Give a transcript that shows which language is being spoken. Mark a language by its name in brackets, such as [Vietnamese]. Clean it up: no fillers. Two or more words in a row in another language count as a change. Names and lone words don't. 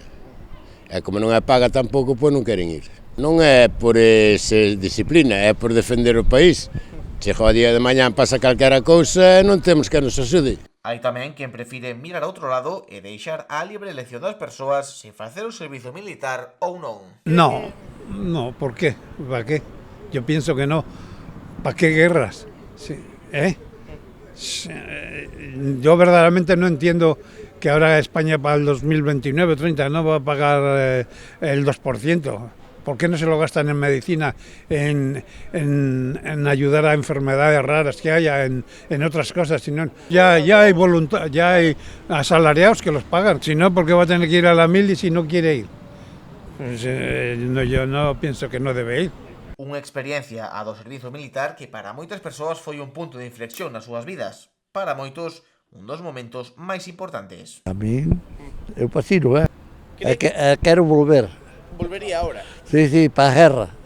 [Galician] E como non é paga tampouco, pois non queren ir. Non é por ser disciplina, é por defender o país. Chega o día de mañán, pasa calquera cousa e non temos que nos axude. Hai tamén quen prefire mirar a outro lado e deixar a libre elección das persoas se facer o servizo militar ou non. [Spanish] No, ¿por qué? ¿Para qué? Yo pienso que no. ¿Para qué guerras? Sí, yo verdaderamente no entiendo que ahora España para el 2029 o 30 no va a pagar el 2%. ¿Por qué no se lo gastan en medicina, en ayudar a enfermedades raras que haya, en otras cosas? Si no, ya hay voluntad, ya hay asalariados que los pagan. Si no, ¿por qué va a tener que ir a la mili si no quiere ir? Pues, yo no pienso que no debe ir. [Galician] Unha experiencia a do servizo militar que para moitas persoas foi un punto de inflexión nas súas vidas. Para moitos, un dos momentos máis importantes. A mí, eu fascino, quero volver. [Spanish] Volvería ahora? [Galician] Sí, para a guerra.